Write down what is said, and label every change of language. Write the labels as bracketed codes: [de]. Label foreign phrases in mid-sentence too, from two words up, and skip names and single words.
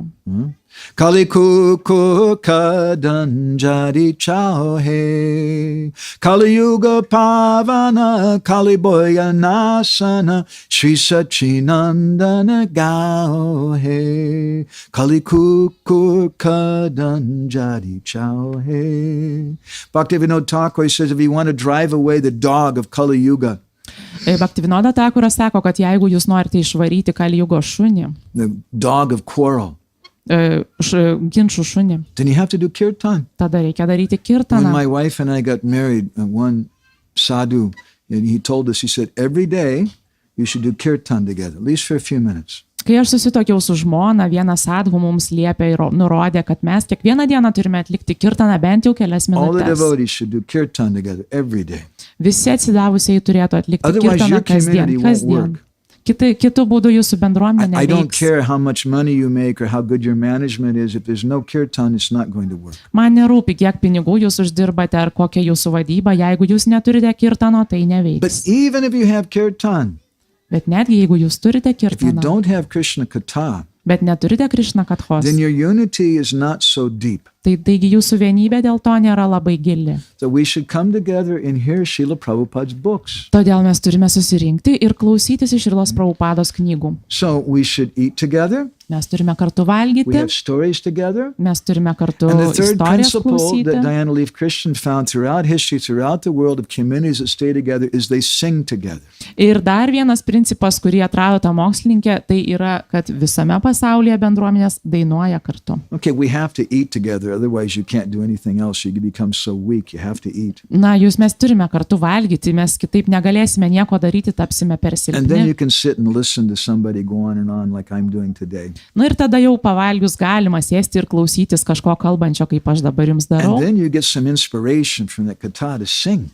[bn] কলি কুকু কদনজরি চাহে, কলি যুগ পাবন, কলি বয় নাশন, শ্রী শচীনন্দন গাহে. কলি কুকু কদনজরি চাহে. [en] Bhaktivinoda Thakur says if you want to drive away the dog of Kali Yuga, [lt] Bhaktivinoda Thakuras sako, kad jeigu jūs norite išvaryti Kalijugo šunį, [en] the dog of quarrel, [lt] ginčių šunį, [en] then you have to do kirtan. [lt] tada reikia daryti [en] When [lt] kirtaną. [en] my wife and I got married, one sadhu, and he told us, he said, every day you should do kirtan together, at least for a few minutes. [lt] Kai aš susitokiau su žmona, vienas sadhu mums liepė ir nurodė, kad mes kiekvieną dieną turime atlikti kirtaną bent jau kelias [en] All the [lt] minutės. [en] devotees should do kirtan together every day. [lt] Visi atsidavusiai turėtų atlikti [en] Otherwise, [lt] kirtaną [en] your community won't [lt] kasdien. [en] work. [lt] Kitų būdų jūsų bendruomenė [en] I don't [lt] neveiks. [en] care how much money you make or how good your management is. If there's no kirtan, it's not going to work. [lt] Man nerūpi, kiek pinigų jūs uždirbate ar kokia jūsų vadyba, jeigu jūs neturite kirtano, tai [en] But [lt] neveiks. [en] even if you have kirtan, [lt] Bet netgi jeigu jūs turite [en] if you [lt] kirtaną, [en] don't have Krishna katha, [lt] bet neturite Krishna kathos, [en] then your unity is not so deep. [lt] taigi jūsų vienybė dėl to nėra labai gili. [en] So we should come together and hear Srila Prabhupada's books. [lt] Todėl mes turime susirinkti ir klausytis iš Šrilos Prabhupados knygų. [en] So we should eat together. [lt] Mes turime kartu [en] We [lt] valgyti, [en] have stories together. [lt] mes turime kartu [en] And the third [lt] istorijas [en] principle [lt] klausyti. [en] that Diana Leaf Christian found throughout history, throughout the world of communities that stay together is they sing together. [lt] Ir dar vienas principas, kurį atrado ta mokslininkė, tai yra, kad visame pasaulyje bendruomenės dainuoja kartu. [en] Okay, we have to eat together, otherwise you can't do anything else. You become so weak, you have to eat. [lt] Na, mes turime kartu valgyti, mes kitaip negalėsime nieko daryti, tapsime per [en] And then [lt] silpni. [en] you can sit and listen to somebody go on like I'm doing today. [lt] Na ir tada jau pavalgius galima sėsti ir klausytis kažko kalbančio, kaip aš dabar jums darau. [en] And then you get some inspiration from that katha to sing.